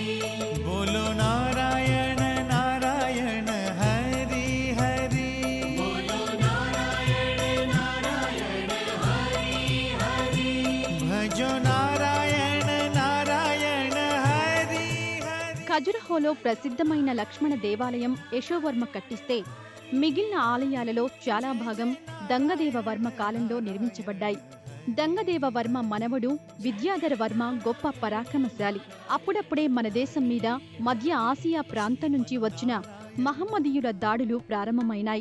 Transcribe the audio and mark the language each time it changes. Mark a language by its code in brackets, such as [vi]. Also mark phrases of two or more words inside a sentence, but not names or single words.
[hi] बोलो नारायण नारायण हरि हरि. बोलो नारायण नारायण हरि हरि. भजो नारायण नारायण हरि हरि. [te] ఖజురహోలో ప్రసిద్ధమైన లక్ష్మణ దేవాలయం యశోవర్మ కట్టిస్తే మిగిలిన ఆలయాలలో చాలా భాగం దంగదేవ వర్మ కాలంలో నిర్మించబడ్డాయి. దంగదేవ వర్మ మనవడు విద్యాధర వర్మ గొప్ప పరాక్రమశాలి. అప్పుడప్పుడే మన దేశం మీద మధ్య ఆసియా ప్రాంతం నుంచి వచ్చిన మహమ్మదీయుల దాడులు ప్రారంభమైనాయి.